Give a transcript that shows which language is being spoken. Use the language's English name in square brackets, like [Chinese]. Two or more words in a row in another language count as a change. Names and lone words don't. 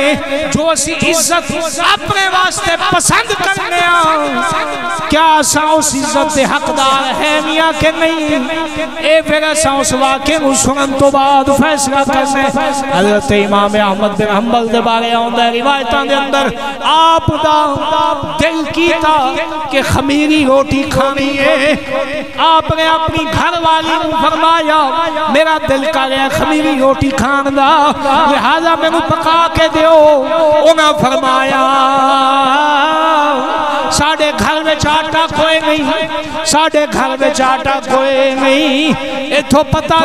[Punjabi] جو اسی عزت اپنے واسطے پسند کرنے ہیں کیا اساں اس عزت دے حقدار ہیں یا کہ نہیں اے پھر اساں اس واقعہ کو سنن تو بعد فیصلہ کرنے حضرت امام احمد بن حنبل دے بارے آندہ روایتاں دے اندر آپ دا دل کیتا کہ خمیری روٹی کھانی ہے آپ نے اپنی گھر والی کو فرمایا میرا دل کا گیا خمیری روٹی کھان دا لہذا میں نے پکا کے دیو انہاں فرمایا ساڑھے گھر میں آٹا کوئی نہیں، ساڑھے گھر میں آٹا کوئی نہیں، اتھو پتہ